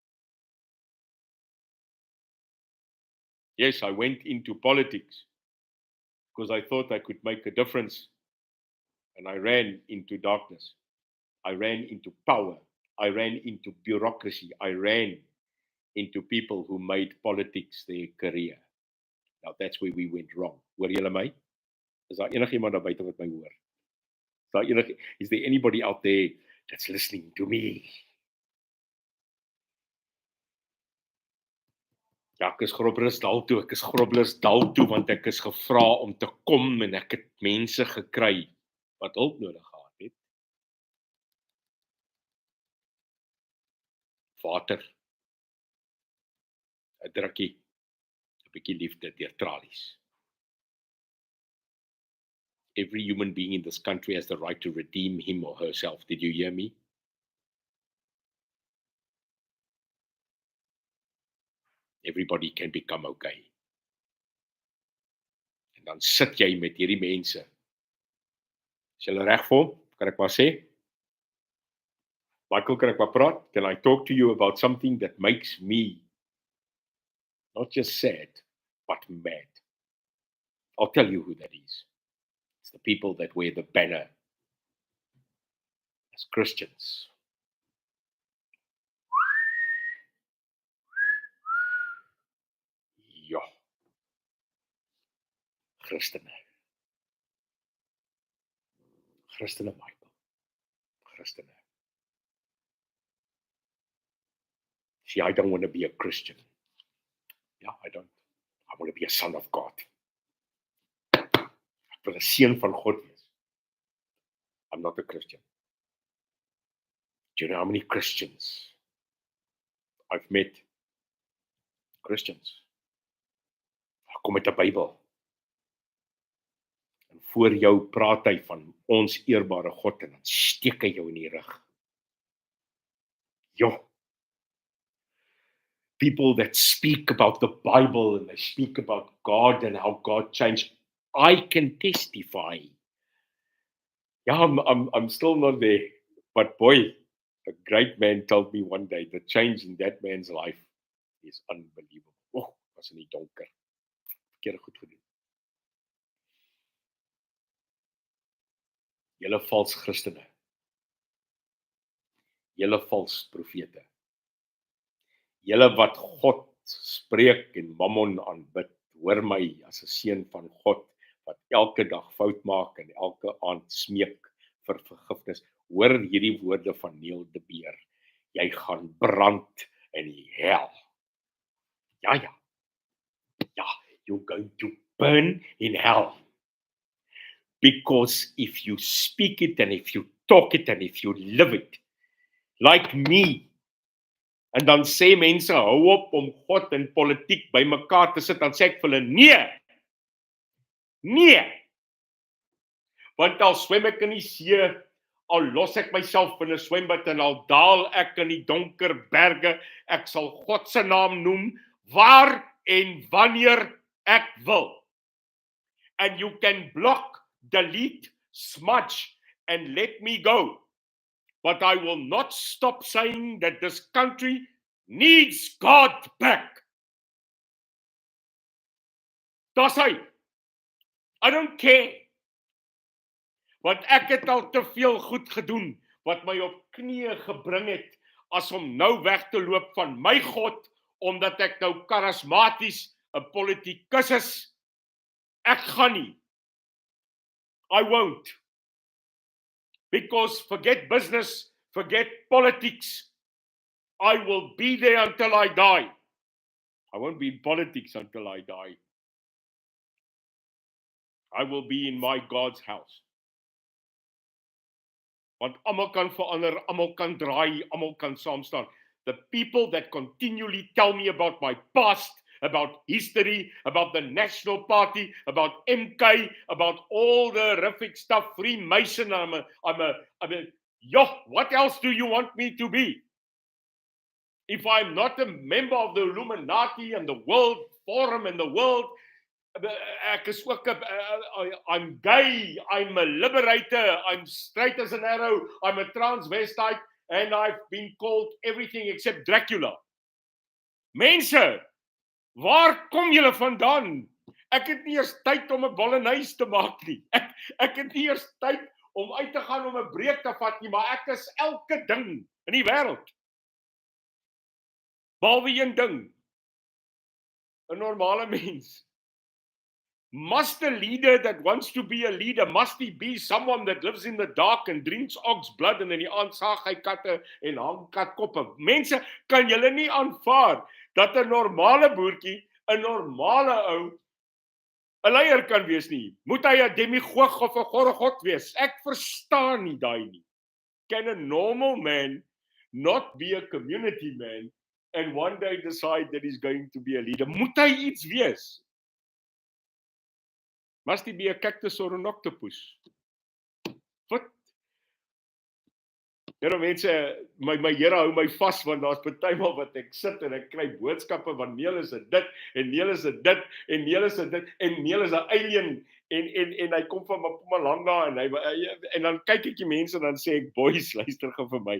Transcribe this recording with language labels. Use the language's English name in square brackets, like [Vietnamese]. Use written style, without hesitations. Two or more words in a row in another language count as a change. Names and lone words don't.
[English] Yes, I went into politics because I thought I could make a difference, and I ran into darkness. I ran into power. I ran into bureaucracy. I ran into people who made politics their career. Now that's where we went wrong. [Afrikaans] Hoor julle my? Is daar enigiemand daar buite wat my hoor? [English] Is there anybody out there that's listening to me? [Afrikaans] Ja, ek is Groblersdal toe, want ek is gevra om te kom en ek het mense gekry wat hulp nodig gehad het. Water, 'n drukkie, 'n bietjie liefde deur tralies. [English] Every human being in this country has the right to redeem him or herself. Did you hear me? Everybody can become okay. [Afrikaans] En dan sit jy met hierdie mense. Is julle reg vir hom? Kan ek maar sê? Michael, kan ek maar praat? [English] Can I talk to you about something that makes me not just sad, but mad? I'll tell you who that is. It's the people that wear the banner as Christians. [Afrikaans] Ja. Christene, Michael. Christene. [English] See, I don't want to be a Christian. Yeah, I don't. I want to be a son of God. [Afrikaans] Ek wil 'n seun van God wees. [English] I'm not a Christian. Do you know how many Christians I've met? Christians. [Afrikaans] Kom met 'n Bybel. En voor jou praat hy van ons eerbare God en dan steek hy jou in die rug. Jo. [English] People that speak about the Bible and they speak about God and how God changed. I can testify. Yeah, I'm still not there. But boy, a great man told me one day the change in that man's life is unbelievable. [Afrikaans] Oh, was in die donker. Verkeerde goed gedoen. Julle vals Christene. Julle vals profete. Julle wat God spreek en Mammon aanbid, hoor my as 'n seun van God wat elke dag fout maak en elke aand smeek vir vergifnis. Hoor hierdie woorde van Neil de Beer. Jy gaan brand in die hel. Ja, [English] you're going to burn in hell. Because if you speak it and if you talk it and if you live it, like me, [Afrikaans] en dan sê mense, hou op om God en politiek by mekaar te sit, dan sê ek vir hulle, nee, want al swem ek in die see, al los ek myself in 'n swembad en al daal ek in die donker berge, ek sal God se naam noem, waar en wanneer ek wil. [English] And you can block, delete, smudge, and let me go. But I will not stop saying that this country needs God back. [Afrikaans] Dis hy. [English] I don't care. [Afrikaans] Want ek het al te veel goed gedoen wat my op knieë gebring het as om nou weg te loop van my God omdat ek nou charismaties 'n politikus is. Ek gaan nie. [English] I won't. Because forget business, forget politics. I will be there until I die. I won't be in politics until I die. I will be in my God's house. [Afrikaans] Want almal kan verander, almal kan draai, almal kan saam staan. [English] The people that continually tell me about my past, about history, about the National Party, about MK, about all the horrific stuff, Freemason, what else do you want me to be? If I'm not a member of the Illuminati and the World Forum and the world, [Afrikaans] ek is ook [English] I'm gay, I'm a liberator, I'm straight as an arrow, I'm a transvestite, and I've been called everything except Dracula. [Afrikaans] Mense, waar kom julle vandaan? Ek het nie eers tyd om 'n bolognese te maak nie. Ek het nie eers tyd om uit te gaan om 'n breek te vat nie, maar ek is elke ding in die wêreld. Behalwe een ding. 'n normale mens. [English] Must a leader that wants to be a leader, must he be someone that lives in the dark and drinks ox blood [Afrikaans] en in die aand saag hy katte en hang katkoppe? Mense, kan julle nie aanvaar dat 'n normale boertjie, 'n normale ou, 'n leier kan wees nie? Moet hy 'n demigoog of 'n gorgod wees? Ek verstaan nie daai nie. [English] Can a normal man not be a community man and one day decide that he's going to be a leader? [Afrikaans] Moet hy iets wees? [English] Must he be a cactus or an octopus? [Afrikaans] Wat? Ja, mense, my Here hou my vas, want daar's partymal wat ek sit en ek kry boodskappe van Neil is dit, en Neil is dit, en Neil is dit, en Neil is 'n alien, en hy kom van Mpumalanga, en dan kyk ek die mense en dan sê ek, boys, luister gou vir my.